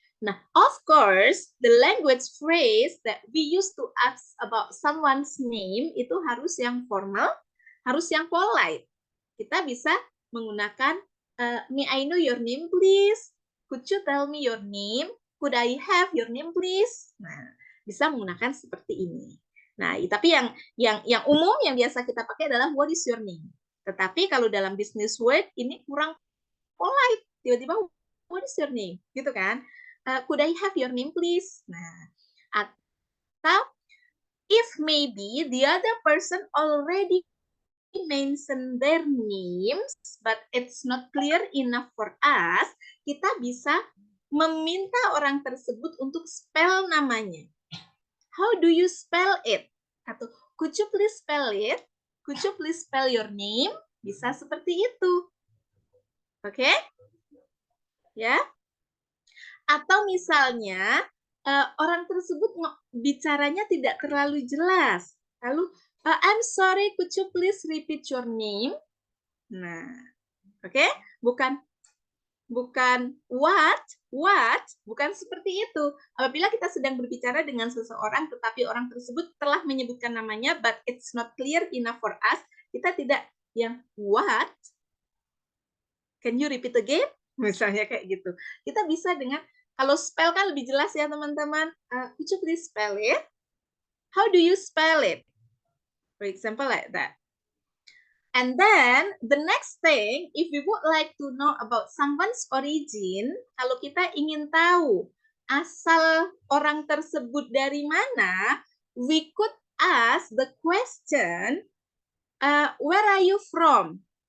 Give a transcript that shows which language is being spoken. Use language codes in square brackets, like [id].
[en] Nah, of course, the language phrase that we use to ask about someone's name [id] itu harus yang formal, harus yang polite. Kita bisa menggunakan [en] may I know your name please? Could you tell me your name? Could I have your name please? [id] Nah, bisa menggunakan seperti ini. Nah, tapi yang umum yang biasa kita pakai adalah [en] what is your name? [id] Tetapi kalau dalam business word ini kurang polite. Tiba-tiba [en] what is your name? [id] Gitu kan? [en] Could I have your name please? Nah, atau if maybe the other person already mention their names, but it's not clear enough for us, [id] kita bisa meminta orang tersebut untuk spell [en] namanya. How do you spell it? Atau could you please spell it? Could you please spell your name? [id] Bisa seperti itu. Oke? Ya. Atau misalnya orang tersebut bicaranya tidak terlalu jelas. [en] Lalu I'm sorry, could you please repeat your name? [id] Nah, oke, bukan what, bukan seperti itu. Apabila kita sedang berbicara dengan seseorang, tetapi orang tersebut telah menyebutkan namanya, [en] but it's not clear enough for us, [id] kita tidak yang [en] what, can you repeat again? [id] Misalnya kayak gitu. Kita bisa dengan, kalau spell kan lebih jelas ya teman-teman. [en] Could you please spell it? How do you spell it? For example, like that. And then the next thing, if we would like to know about someone's origin, [id] kalau kita ingin tahu asal orang tersebut dari mana, [en] we could ask the question, where are you from?